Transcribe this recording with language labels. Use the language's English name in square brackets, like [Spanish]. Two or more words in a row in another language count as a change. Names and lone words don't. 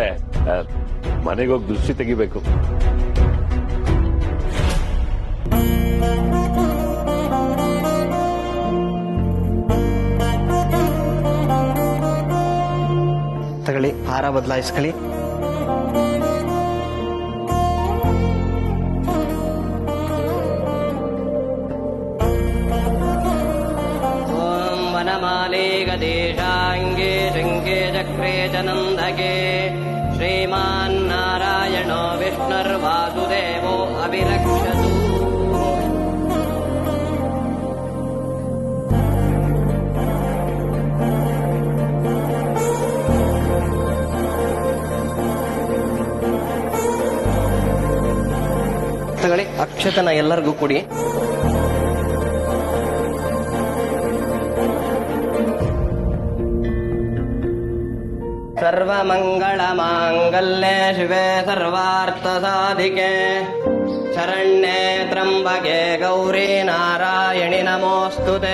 [Kannada] ಮನೆಗೆ ಹೋಗಿ ದೃಷ್ಟಿ ತೆಗಿಬೇಕು. ತಗೊಳ್ಳಿ, ಹಾರ ಬದಲಾಯಿಸ್ಕೊಳ್ಳಿ. [Sanskrit] वनमाले गदेशाङ्गे शृङ्गे चक्रे च नन्दके श्रीमान्नारायणो विष्णुर्वासुदेवो अभिरक्षतु। [Kannada] ತಗೊಳ್ಳಿ, ಅಕ್ಷತನ ಎಲ್ಲರಿಗೂ ಕೊಡಿ. [Sanskrit] सर्वमङ्गलमाङ्गल्ये शिवे सर्वार्थसाधिके शरण्ये त्र्यम्बके गौरी नारायणि नमोऽस्तुते।